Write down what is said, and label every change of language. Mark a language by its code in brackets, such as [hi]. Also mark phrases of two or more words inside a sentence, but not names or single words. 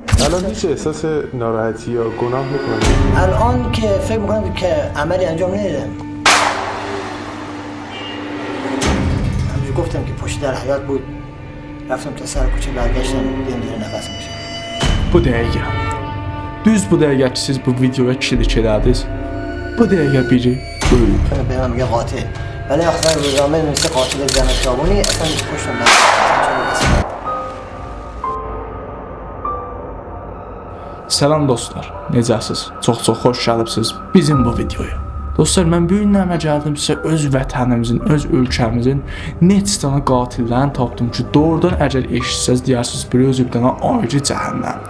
[fa] الان هیچ احساس ناراحتی یا گناه میکنی؟ الان که فکر میکنم که عملی انجام نمیدم. همونجور گفتم که پشت در حیات بود، رفتم تا سر کوچه برگشتم دیدم داره نفس میشه. [az] Bu dəqiqə. Düz bu dəqiqə ki siz bu videoya klik elədiniz. Bu dəqiqə biri ölüb. [fa] به من میگه قاتل، ولی اخبار روزنامه نوشته قاتل زن خیابونی، اصلا پشتم برگشتم. [az] Salam dostlar, necəsiz? Çox xoş gəlibsiniz bizim bu videoya. Dostlar, mən bu gün nəmə gəldim sizə öz vətənimizin, öz ölkəmizin neçə dənə qatillərini tapdım ki, doğrudan əgər eşitsəz deyirsiniz, bir özü bir dənə ayrı cəhənnəmdir.